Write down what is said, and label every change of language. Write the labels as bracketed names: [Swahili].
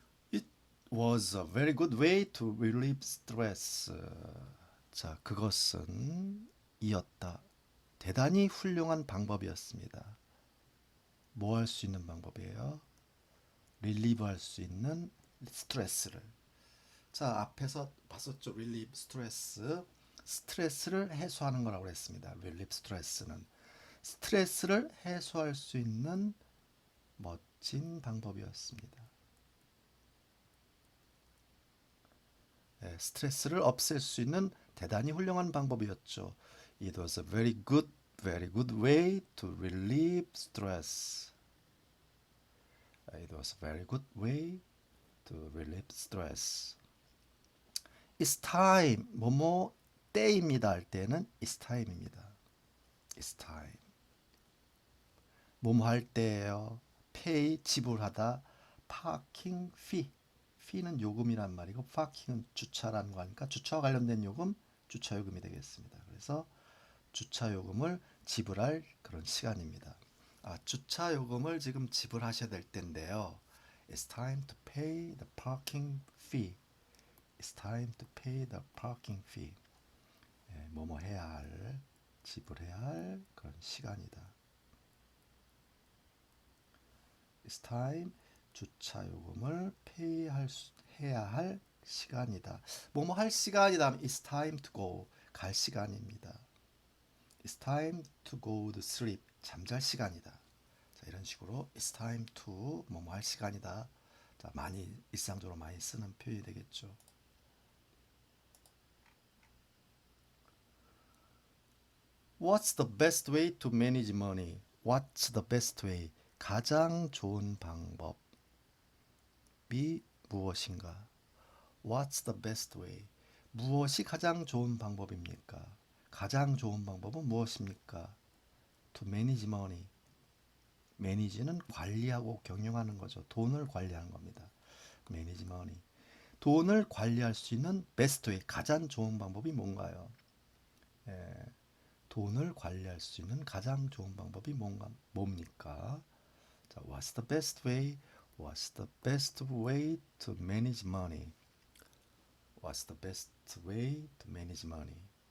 [English] It was a very good way to relieve stress. [Korean] 자, 그것은 이었다. 대단히 훌륭한 방법이었습니다. 뭐 할 수 있는 방법이에요? 릴리브 할 수 있는 스트레스를. 자, 앞에서 봤었죠. 릴리브 스트레스. 스트레스를 해소하는 거라고 했습니다. 릴리브 스트레스는 스트레스를 해소할 수 있는 멋진 방법이었습니다. 스트레스를 없앨 수 있는 대단히 훌륭한 방법이었죠. [English] It was a very good way to relieve stress. It was a very good way to relieve stress. It's time. [Korean] 뭐뭐 때입니다 할 때는 [English] it's time [Korean] 입니다. [English] It's time. [Korean] 뭐뭐 할 때예요. [English] pay [Korean] 지불하다. [English] parking fee. [Korean] fee는 요금이란 말이고 parking은 주차라는 거니까 주차와 관련된 요금, 주차 요금이 되겠습니다. 그래서 주차 요금을 지불할 그런 시간입니다. 주차 요금을 지금 지불하셔야 될 텐데요. [English] It's time to pay the parking fee. It's time to pay the parking fee. [Korean] 뭐뭐 해야 할, 지불해야 할 그런 시간이다. [English] It's time [Korean] 주차 요금을 해야 할 시간이다. 뭐뭐 할 시간이다 하면 [English] It's time to go [Korean] 갈 시간입니다. [English] It's time to go to sleep. [Korean] 잠잘 시간이다. 자, 이런 식으로 [English] It's time to [Korean] 뭐뭐 할 시간이다. 자, 많이 일상적으로 많이 쓰는 표현이 되겠죠. [English] What's the best way to manage money? What's the best way? [Korean] 가장 좋은 방법이 무엇인가? [English] What's the best way? [Korean] 무엇이 가장 좋은 방법입니까? 가장 좋은 방법은 무엇입니까? [English] To manage money. [Korean] manage는 관리하고 경영하는 거죠. 돈을 관리하는 겁니다. [English] manage money. [Korean] 돈을 관리할 수 있는 [English] best way, [Korean] 가장 좋은 방법이 뭔가요? 예, 돈을 관리할 수 있는 가장 좋은 방법이 뭡니까? 자, [English] what's the best way? What's the best way to manage money? What's the best way to manage money?